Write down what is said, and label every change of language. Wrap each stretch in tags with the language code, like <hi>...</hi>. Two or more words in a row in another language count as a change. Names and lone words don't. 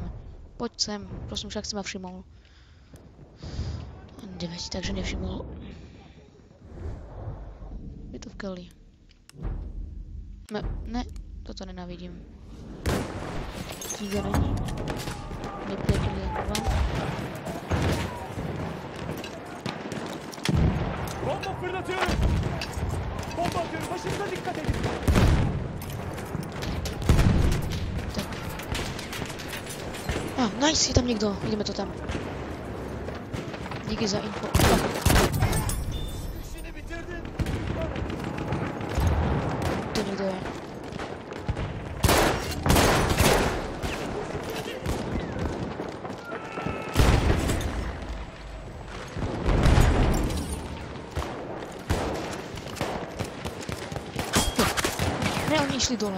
<sk>Poď sem, prosím, však si ma všimol. 9, takže nevšimol. Je to v keli. Ne, toto nenávidím.</sk> <cs>Nikde není.</cs> <sk>Nepriateľ je vám.</sk> <tr>Bomba fırlatıyorum. Bomba atıyorum, başınıza dikkat edin.</tr> <sk>Tak. Nice, je tam niekto. Ideme to tam.</sk> <cs>Díky za info.</cs> <tr>İşini bitirdin.</tr> <sk>To niekto je. Ne, oni išli dole.</sk>